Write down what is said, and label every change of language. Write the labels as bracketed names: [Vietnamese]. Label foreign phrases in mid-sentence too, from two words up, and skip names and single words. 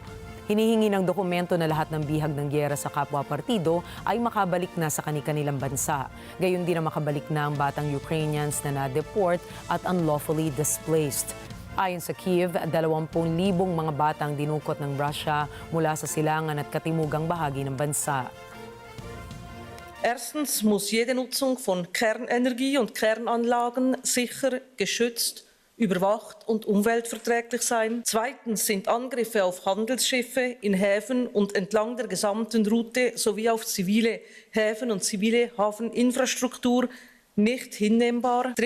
[Filipino] Hinihingi ng dokumento na lahat ng bihag ng giyera sa kapwa partido ay makabalik na sa kanilang bansa. Gayon din na makabalik na ang batang Ukrainians na na-deport at [English] unlawfully displaced. [Filipino] Ayon sa Kiev, 20,000 mga batang dinukot ng Russia mula sa silangan at katimugang bahagi ng bansa. [German] Erstens muss jede Nutzung von Kernenergie und Kernanlagen sicher, geschützt, überwacht und umweltverträglich sein. Zweitens sind Angriffe auf Handelsschiffe in Häfen und entlang der gesamten Route sowie auf zivile Häfen und zivile Hafeninfrastruktur nicht hinnehmbar.